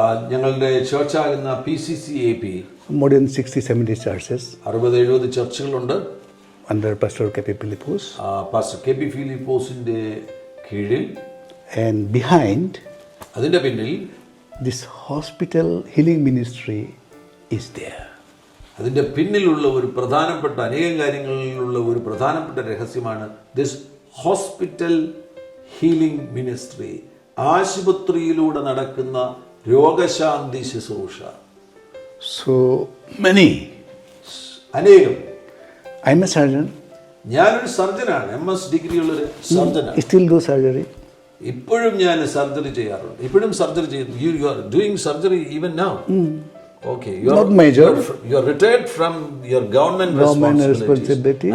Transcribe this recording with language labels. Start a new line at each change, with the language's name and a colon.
Malayalam: ഞങ്ങളുടെ ചർച്ചാകുന്ന PCC AP,
English: more than 60-70 churches
Malayalam: 60-70 ചർച്ചുകളുണ്ട്.
English: under Pastor K.P. Philippus.
Malayalam: Pastor KP ഫിലിപ്പോസിന്റെ കീഴിൽ.
English: And behind,
Malayalam: അതിന്റെ പിന്നിൽ
English: this hospital healing ministry is there.
Malayalam: അതിന്റെ പിന്നിലുള്ള ഒരു പ്രധാനപ്പെട്ട അനേകം കാര്യങ്ങളിലുള്ള ഒരു പ്രധാനപ്പെട്ട രഹസ്യമാണ്
English: This hospital healing ministry.
Malayalam: ആശുപത്രിയിലൂടെ നടക്കുന്ന രോഗശാന്തി ശുശ്രൂഷ.
English: So many.
Malayalam: അനേകം.
English: I'm a surgeon.
Malayalam: ഞാനൊരു സർജനാണ്. MS ഡിഗ്രി ഉള്ളൊരു സർജനാണ്.
English: Still do surgery.
Malayalam: ഇപ്പോഴും ഞാൻ സർജറി ചെയ്യാറുണ്ട്. ഇപ്പോഴും സർജറി ചെയ്യുന്നു.
English: You are doing surgery even now. Okay, not major. You are retired from your government responsibilities.